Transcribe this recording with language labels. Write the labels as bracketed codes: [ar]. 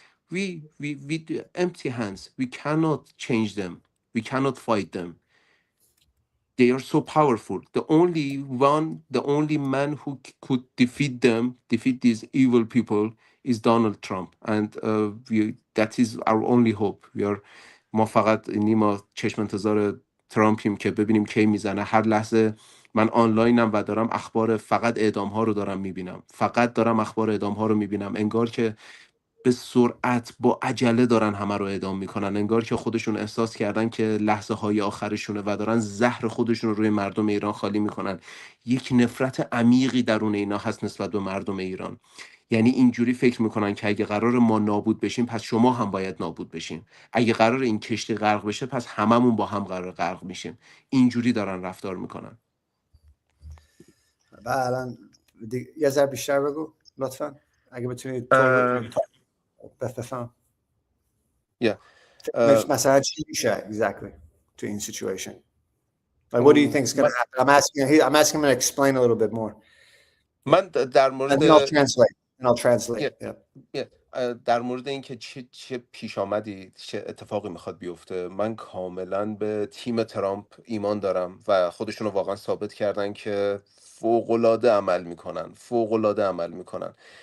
[en] We do empty hands. We cannot change them. We cannot fight them. They are so powerful. The only man who could defeat these evil people, is Donald Trump, and that is our only hope. [fa] ما فقط نیما چشم انتظار ترامپیم که ببینیم کی میزنه. هر لحظه من آنلاینم و دارم فقط اعدام ها رو دارم میبینم. فقط دارم اخبار اعدام ها رو میبینم. انگار که به سرعت با عجله دارن همه رو اعدام میکنن. انگار که خودشون احساس کردن که لحظه های آخرشونه و دارن زهر خودشون رو روی مردم ایران خالی میکنن. یک نفرت عمیقی درون اینا هست نسبت به مردم ایران. یعنی اینجوری فکر میکنن که اگه قرار ما نابود بشیم، پس شما هم باید نابود بشین. اگه قرار این کشتی غرق بشه، پس هممون با هم قرار غرق میشیم. اینجوری دارن رفتار میکنن. و الان یه ذره بیشتر بگو لطفا اگه بتونید بفهم. مثلا چی میشه [en] exactly to in situation? Like what do you think is going to happen? I'm asking him to explain a little bit more. [fa] من در مورد [en] And I'll translate. [fa] در مورد اینکه چه پیش آمدی، چه اتفاقی میخواد بیفته، من کاملا به تیم ترامپ ایمان دارم و خودشونو واقعا ثابت کردن که فوق‌العاده عمل میکنن.